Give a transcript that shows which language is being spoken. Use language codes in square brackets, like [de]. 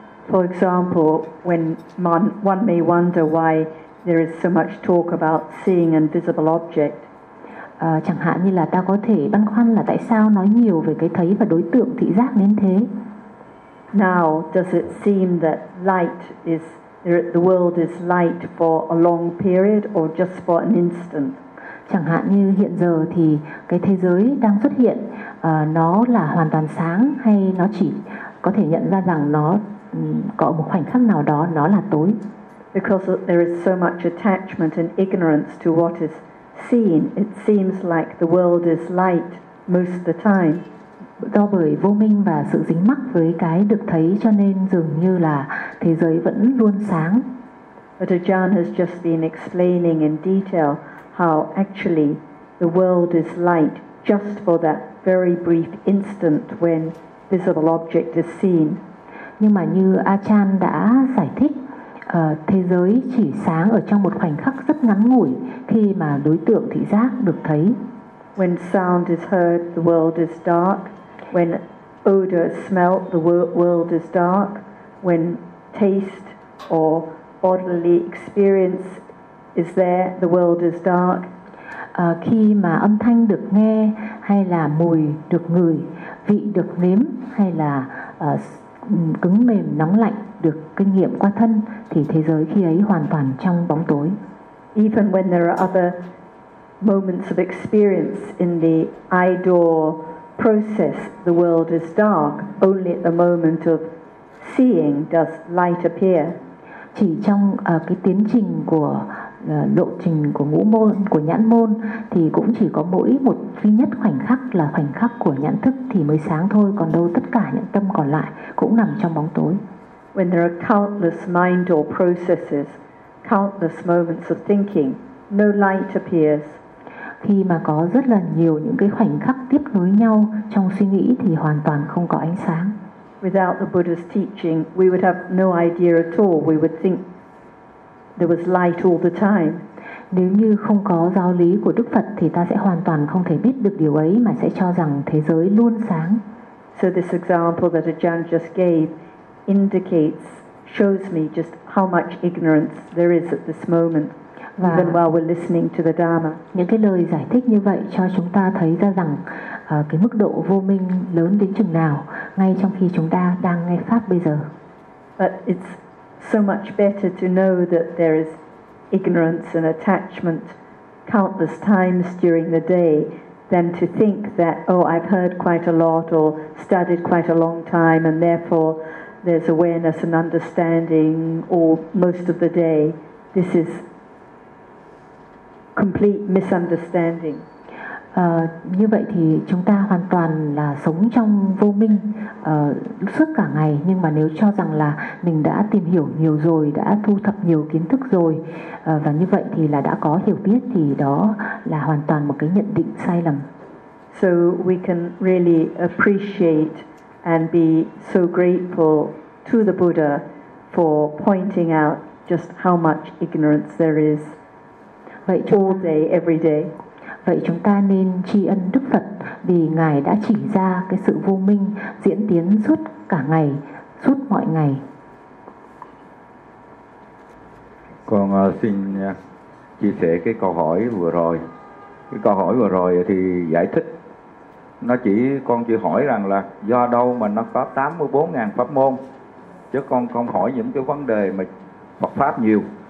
[en] For example, when one may wonder why there is so much talk about seeing invisible objects. [vi] Chẳng hạn như là ta có thể băn khoăn là tại sao nói nhiều về cái thấy và đối tượng thị giác đến thế. [en] Now, does it seem that light is the world is light for a long period or just for an instant? [vi] Chẳng hạn như hiện giờ thì cái thế giới đang xuất hiện nó là hoàn toàn sáng hay nó chỉ có thể nhận ra rằng nó có một khoảnh khắc nào đó nó là tối. [en] Because there is so much attachment and ignorance to what is seen, it seems like the world is light most of the time. [vi] Do bởi vô minh và sự dính mắc với cái được thấy cho nên dường như là thế giới vẫn luôn sáng. [en] But Ajahn has just been explaining in detail how actually the world is light just for that very brief instant when visible object is seen. [vi] Nhưng mà như Ajahn đã giải thích, thế giới chỉ sáng ở trong một khoảnh khắc rất ngắn ngủi khi mà đối tượng thị giác được thấy. [en] When sound is heard, the world is dark. When odor is smelt, the world is dark. When taste or bodily experience is there, the world is dark. [vi] Khi mà âm thanh được nghe hay là mùi được ngửi, vị được nếm hay là cứng mềm nóng lạnh được kinh nghiệm qua thân thì thế giới khi ấy hoàn toàn trong bóng tối. [en] Even when there are other moments of experience in the eye door process, the world is dark. Only at the moment of seeing does light appear. [vi] Chỉ trong cái tiến trình của lộ trình của ngũ môn, của nhãn môn thì cũng chỉ có mỗi một duy nhất khoảnh khắc là khoảnh khắc của nhãn thức thì mới sáng thôi, còn đâu tất cả những tâm còn lại cũng nằm trong bóng tối. [en] When there are countless mind or processes, countless moments of thinking, no light appears. [vi] Khi mà có rất là nhiều những cái khoảnh khắc tiếp nối nhau trong suy nghĩ thì hoàn toàn không có ánh sáng. [en] Without the Buddha's teaching, we would have no idea at all. We would think there was light all the time. [vi] Nếu như không có giáo lý của Đức Phật thì ta sẽ hoàn toàn không thể biết được điều ấy mà sẽ cho rằng thế giới luôn sáng. [en] So this example that Ajahn just gave indicates, shows me just how much ignorance there is at this moment. [vi] Và [en] even while we're listening to the Dharma. [vi] Những cái lời giải thích như vậy cho chúng ta thấy ra rằng cái mức độ vô minh lớn đến chừng nào ngay trong khi chúng ta đang nghe pháp bây giờ. [en] But it's so much better to know that there is ignorance and attachment countless times during the day than to think that oh, I've heard quite a lot or studied quite a long time and therefore there's awareness and understanding all most of the day. This is complete misunderstanding. [vi] Như vậy thì chúng ta hoàn toàn là sống trong vô minh suốt cả ngày, nhưng mà nếu cho rằng là mình đã tìm hiểu nhiều rồi, đã thu thập nhiều kiến thức rồi, và như vậy thì là đã có hiểu biết, thì đó là hoàn toàn một cái nhận định sai lầm. [en] So we can really appreciate and be so grateful to the Buddha for pointing out just how much ignorance there is all day, every day. [vi] Vậy chúng ta nên tri ân Đức Phật vì Ngài đã chỉ ra cái sự vô minh diễn tiến suốt cả ngày, suốt mọi ngày. Con xin chia sẻ cái câu hỏi vừa rồi. Cái câu hỏi vừa rồi thì giải thích. Con chỉ hỏi rằng là do đâu mà nó có 84.000 pháp môn, chứ con không hỏi những cái vấn đề mà Phật Pháp nhiều.